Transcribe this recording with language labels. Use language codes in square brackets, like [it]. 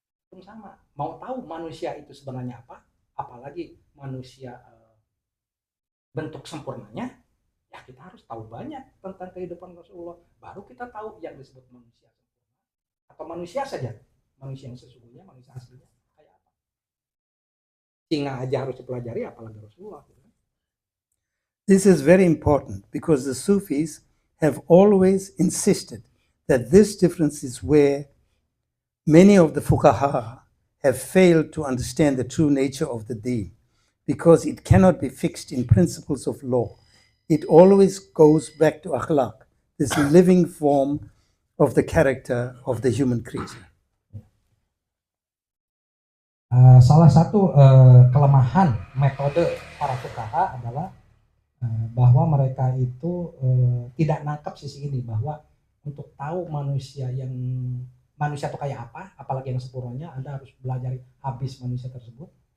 [id] Itu sama, mau tahu manusia itu sebenarnya apa, apalagi manusia bentuk sempurnanya, ya kita harus tahu banyak tentang kehidupan Rasulullah, baru kita tahu yang disebut manusia sempurna atau manusia saja, manusia yang sesungguhnya, manusia aslinya kayak apa. Singa aja harus dipelajari, apalagi Rasulullah. [en] This is very important because the Sufis have always insisted that this difference is where many of the fuqaha have failed to understand the true nature of the deen, because it cannot be fixed in principles of law. It always goes back to akhlaq, this living form of the character of the human creature. [id] Salah satu kelemahan metode para fuqaha adalah bahwa mereka itu tidak nangkap sisi ini, bahwa untuk tahu manusia itu kayak apa, apalagi yang sempurnanya, Anda harus belajar habis manusia tersebut.